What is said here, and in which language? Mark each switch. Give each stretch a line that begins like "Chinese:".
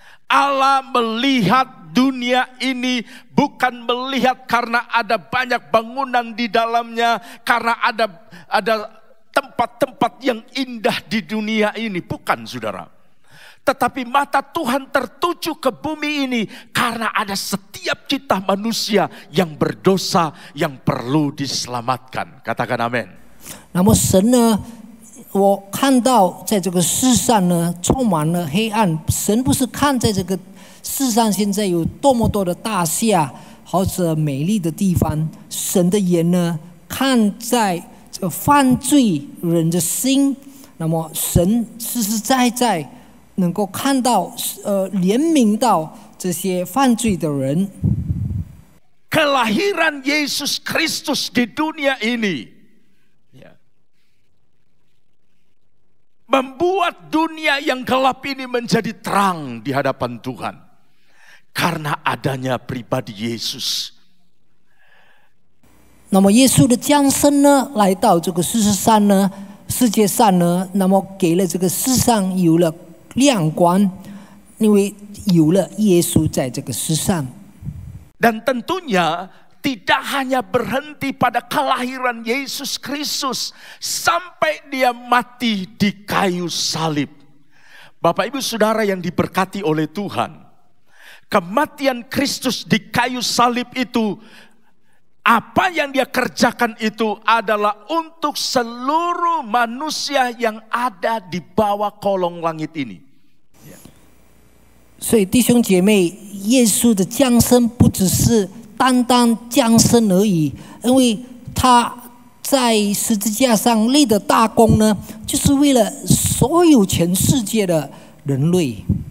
Indonesian: Allah melihat dunia ini bukan melihat karena ada banyak bangunan di dalamnya, karena ada tempat-tempat yang indah di dunia ini. Bukan, saudara. Tetapi mata Tuhan tertuju ke bumi ini karena ada setiap kita manusia yang berdosa yang perlu diselamatkan. Katakan amin.
Chinese: 那么神呢，我看到在这个世上呢充满了黑暗，神不是看在这个世上现在有多么多的大厦或者美丽的地方，神的眼呢看在这个犯罪人的心，那么神实实在在能够看到怜悯到这些犯罪的人。
Indonesian: Kelahiran Yesus Kristus di dunia ini membuat dunia yang gelap ini menjadi terang di hadapan Tuhan. Karena adanya pribadi Yesus.
Chinese: 那么耶稣的降生呢，来到这个世界上呢，那么给了这个世上有了亮光，因为有了耶稣在这个世上。
Indonesian: Dan tentunya tidak hanya berhenti pada kelahiran Yesus Kristus sampai dia mati di kayu salib. Bapak Ibu Saudara yang diberkati oleh Tuhan, kematian Kristus di kayu salib itu, apa yang dia kerjakan itu adalah untuk seluruh manusia yang ada di bawah kolong langit ini.
Chinese: 所以弟兄姐妹，耶稣的降生不只是单单降生而已，因为他在十字架上立的大功呢，就是为了所有全世界的人类。